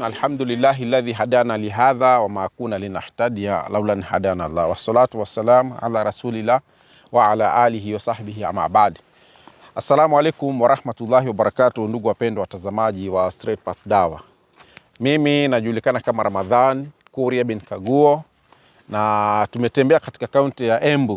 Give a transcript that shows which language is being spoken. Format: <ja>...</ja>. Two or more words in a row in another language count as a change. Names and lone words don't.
<ar>الحمد لله الذي هدانا لهذا وما كنا لنهتدي لولا أن هدانا الله. والصلاة والسلام على رسول الله وعلى آله وصحبه أما بعد. السلام عليكم ورحمة الله وبركاته,</ar> <sw>ndugu wapendwa watazamaji wa Straight Path Dawa. Mimi najulikana kama Ramadhan Kuria bin Kaguo, na tumetembea katika kaunti ya Embu.</sw>